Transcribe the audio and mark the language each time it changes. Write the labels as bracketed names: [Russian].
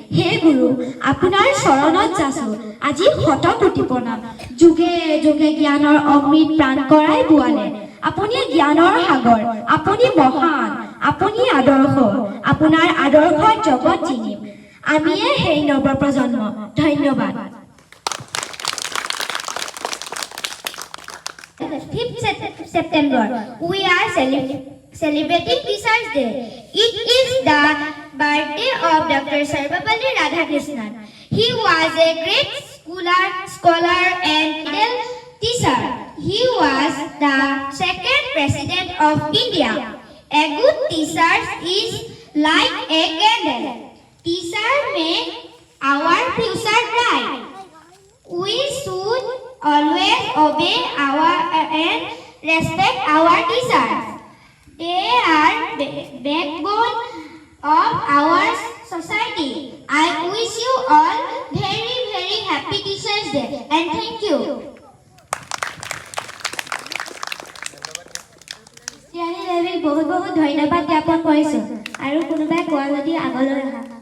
[Assamese] হে গুৰু, আপোনাৰ চৰণত যাচো আজি শতকোটি প্ৰণাম। যুগে যুগে জ্ঞানৰ অমৃত প্ৰাণ কৰাই বোৱালে। আপুনি জ্ঞানৰ সাগৰ, আপুনি মহান, আপুনি আদৰ্শ। আপোনাৰ আদৰ্শৰ জগত চিনিম, আমিয়ে সেই নৱপ্ৰজন্ম। ধন্যবাদ। [English] 5th September, we are celebrating Teachers' Day. It is the birthday of Dr. Sarvapalli Radhakrishnan. He was a great scholar and teacher. He was the second president of India. A good teacher is like a candle. Teacher make our future bright. We should always obey and respect our teachers. They are backbone of our society. I wish you all very very happy Teachers' Day and thank you. [Assamese] Tiani Devi বহুত বহুত ধন্যবাদ জ্ঞাপন কৰিছোঁ। আৰু কোনোবাই কোৱা যদি আগলৈ আহা।